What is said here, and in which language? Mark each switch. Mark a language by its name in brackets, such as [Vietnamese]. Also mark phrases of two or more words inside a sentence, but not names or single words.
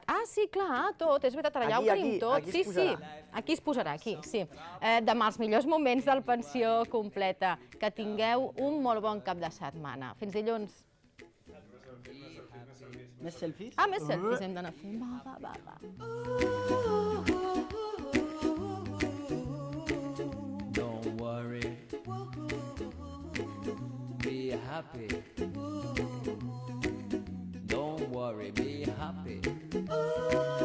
[Catalan] Ah, sí, clar, tot, és veritat, ara ja ho tenim tot. Aquí es posarà. Aquí es posarà, aquí, sí. Demà els millors moments del Pensió completa. Que tingueu un molt bon cap de setmana. Fins dilluns. Més selfies? Ah, més selfies hem d'anar fent. Va. [English] Don't worry, be happy. Don't worry, be happy.